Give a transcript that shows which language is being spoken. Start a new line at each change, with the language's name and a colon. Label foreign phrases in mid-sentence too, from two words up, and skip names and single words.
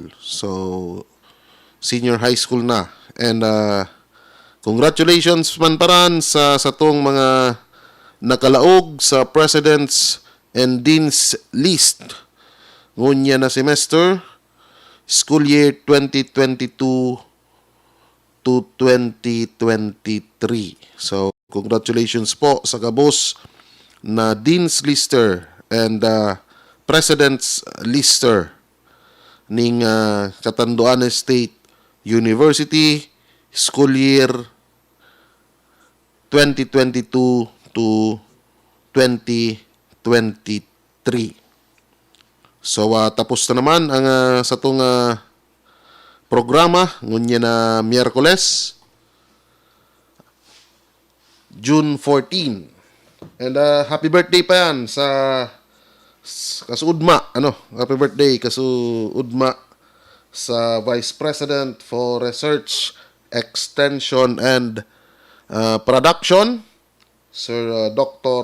Bikol: So
English: senior high school
Bikol: na. And congratulations man paran sa tong mga nakalaog sa President's and Dean's List ngunya na semester,
English: school year
Bikol: 2022 to 2023. So, congratulations po sa gabos na Dean's Lister and President's Lister ning Catanduanes State University,
English: school year
Bikol: 2022 to 2023. So tapos na naman ang sa tong programa ngunya na Miyerkules, June 14.
English: And happy birthday
Bikol: pa yan sa
English: Kasudma. Happy birthday Kasudma sa Vice President for Research, Extension and Production, Sir Dr.